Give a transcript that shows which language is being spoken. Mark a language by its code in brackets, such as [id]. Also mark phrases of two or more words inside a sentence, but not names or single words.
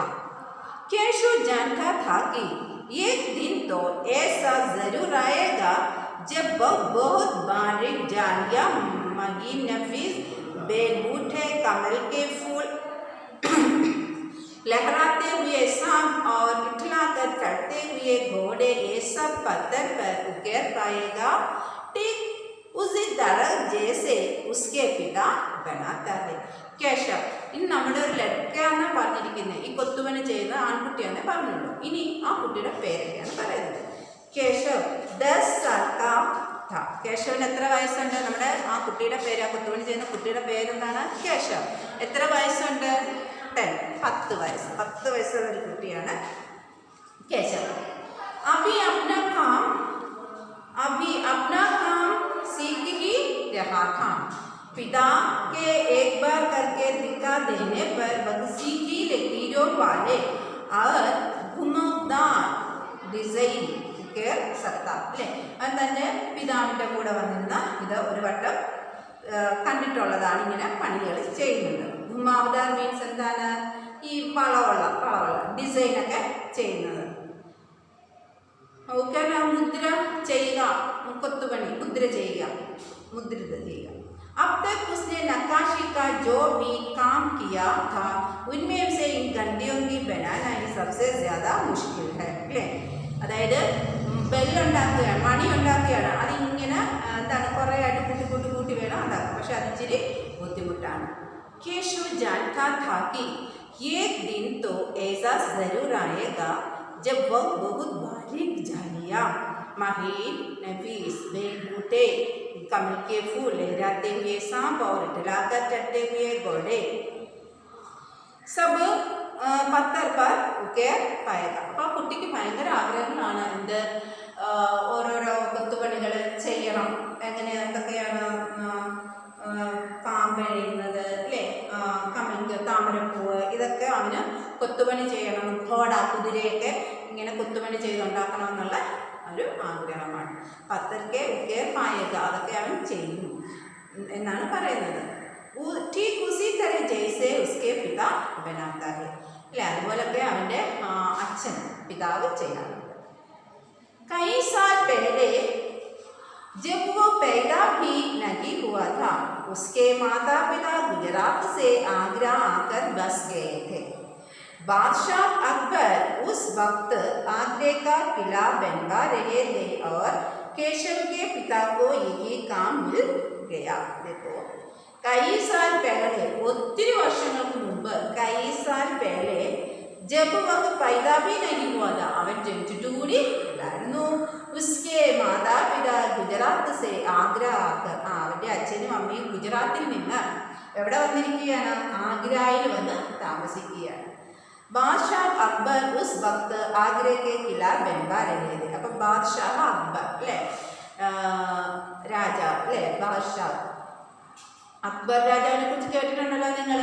[hi] केशव जानता था कि एक दिन तो ऐसा जरूर आएगा जब वह बहुत बारीक जालियां मगी नफीस बेलबूटे कमल के फूल लहराते हुए सांप और इठलाकर चढ़ते हुए घोड़े ये सब पत्थर पर उकेर पाएगा ठीक उसी तरह जैसे उसके पिता बनाता है. [ml] കേശവ് ഇനി നമ്മുടെ ഒരു ലഡ്കയാണ് പറഞ്ഞിരിക്കുന്നത്. ഈ കൊത്തുപണി ചെയ്യുന്ന ആൺകുട്ടിയാണ് പറഞ്ഞുള്ളൂ. ഇനി ആ കുട്ടിയുടെ പേരൊക്കെയാണ് പറയുന്നത്. [hi] കേശവ് 10 साल का था. [ml] കേശവിന് എത്ര വയസ്സുണ്ട്? നമ്മുടെ ആ കുട്ടിയുടെ പേര്, ആ കൊത്തുപണി ചെയ്യുന്ന കുട്ടിയുടെ പേരെന്താണ്? കേശവ്. എത്ര വയസ്സുണ്ട്? 10 വയസ്സ്. 10 വയസ്സുള്ള ഒരു കുട്ടിയാണ് കേശവ്. [hi] अभी अपना काम सीख ही रहा था. पिता के एक बार करके दिखा देने पर बक्सी की लकीरों वाले और घुमावदार डिजाइन कर सकता अല്ലേ? [ml] അത് തന്നെ പിതാവിൻ്റെ കൂടെ വന്നിരുന്ന ഇത് ഒരു വട്ടം കണ്ടിട്ടുള്ളതാണ് ഇങ്ങനെ പണികൾ ചെയ്യുന്നത്. ഘുമാവദാർ മീൻസ് എന്താണ്? ഈ വളവുള്ള ഡിസൈനൊക്കെ ചെയ്യുന്നത്. ഓക്കെ, മുദ്ര ചെയ്യുക, കൊത്തുപണി മുദ്ര ചെയ്യുക, മുദ്രിത ചെയ്യുക. [hi] अब तक उसने नक्काशी का जो भी काम किया था उनमें से इन घंटियों की बनाना ही सबसे ज़्यादा मुश्किल है अല്ലേ? [ml] അതായത് ബെല്ലുണ്ടാക്കുകയാണ്, മണി ഉണ്ടാക്കുകയാണ്. അതിങ്ങനെ എന്താണ് കുറേ ആയിട്ട് കൂട്ടി വേണം ഉണ്ടാക്കുക. പക്ഷെ അതിച്ചിരി ബുദ്ധിമുട്ടാണ്. [hi] केशव जानता था कि एक दिन तो ऐसा ज़रूर आएगा जब वह बहुत बारीक झाड़ियाँ, महीन नफीस बेलबूटे, कमल के फूल, लहराते हुए सांप और इठलाकर चढ़ते हुए घोड़े सब പത്തർ पर उकेर पाएगा. [ml] അപ്പോൾ ആ കുട്ടിക്ക് ഭയങ്കര ആഗ്രഹങ്ങളാണ്. എന്ത് ഓരോരോ കൊത്തുപണികൾ ചെയ്യണം. എങ്ങനെ എന്തൊക്കെയാണ്? പാമ്പെഴുന്നത് അല്ലേ, കമൽക്ക് താമരപ്പൂവ്, ഇതൊക്കെ അവന് കൊത്തുപണി ചെയ്യണം. ഘോട കുതിരയൊക്കെ ഇങ്ങനെ കൊത്തുപണി ചെയ്തുണ്ടാക്കണം എന്നുള്ള ഒരു ആഗ്രഹമാണ്. [hi] पत्थर के उकेर पाएगा, [ml] അതൊക്കെ അവൻ ചെയ്യും എന്നാണ് പറയുന്നത്. [hi] ठीक उसी तरह जैसे उसके पिता बनाता है അല്ലേ? [ml] അതുപോലൊക്കെ അവൻ്റെ അച്ഛൻ പിതാവ് ചെയ്യാറുണ്ട്. [hi] कई साल पहले जब वो पैदा भी नहीं हुआ था उसके माता पिता गुजरात से आगरा आकर बस गए थे. बादशाह अकबर उस वक्त आगरे का किला बनवा रहे थे और केशव के पिता को यही काम मिल गया. देखो, कई साल पहले, [ml] ഒത്തിരി വർഷങ്ങൾക്ക് മുമ്പ്, [hi] कई साल पहले जब वह पैदा भी नहीं हुआ था, [ml] അവൻ ജനിച്ചിട്ട് കൂടി ഇല്ലായിരുന്നു. [hi] उसके माता पिता गुजरात से आगरा आकर, [ml] അവൻ്റെ അച്ഛനും അമ്മയും ഗുജറാത്തിൽ നിന്ന് എവിടെ വന്നിരിക്കുകയാണ്? ആഗ്രയിൽ വന്ന് താമസിക്കുകയാണ്. [hi] बादशाह अकबर उस वक़्त आगरे के किला बनवा रहे थे. [ml] അപ്പം ബാദ്ഷാഹ് അക്ബർ അല്ലേ, രാജാവ് അല്ലേ, ബാദ്ഷാഹ് അക്ബർ രാജാവിനെ കുറിച്ച് കേട്ടിട്ടുണ്ടല്ലോ നിങ്ങൾ.